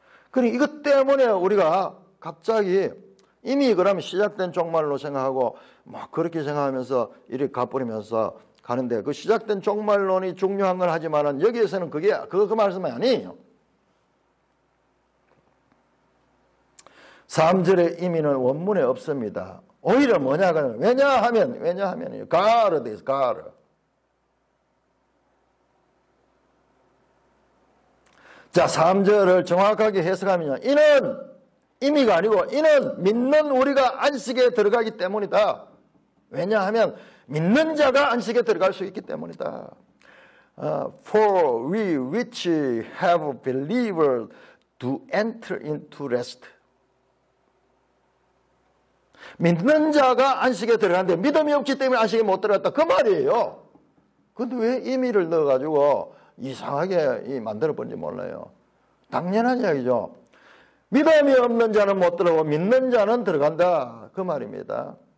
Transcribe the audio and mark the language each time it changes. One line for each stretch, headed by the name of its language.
Korean: 그러니 이것 때문에 우리가 갑자기 이미 그러면 시작된 종말로 생각하고 막 그렇게 생각하면서 이렇게 가버리면서 가는데, 그 시작된 종말론이 중요한 건 하지만은 여기에서는 그 말씀이 아니에요. 3절의 의미는 원문에 없습니다. 오히려 뭐냐? 왜냐하면
English: God is God.
Korean: 자, 3절을 정확하게 해석하면 이는 의미가 아니고 이는 믿는 우리가 안식에 들어가기 때문이다. 왜냐하면 믿는 자가 안식에 들어갈 수 있기 때문이다.
English: For we which have believed to enter into rest.
Korean: 믿는 자가 안식에 들어가는데 믿음이 없기 때문에 안식에 못 들어갔다, 그 말이에요. 근데 왜 의미를 넣어가지고 이상하게 만들어버린지 몰라요. 당연한 이야기죠. 믿음이 없는 자는 못 들어오고 믿는 자는 들어간다. 그 말입니다.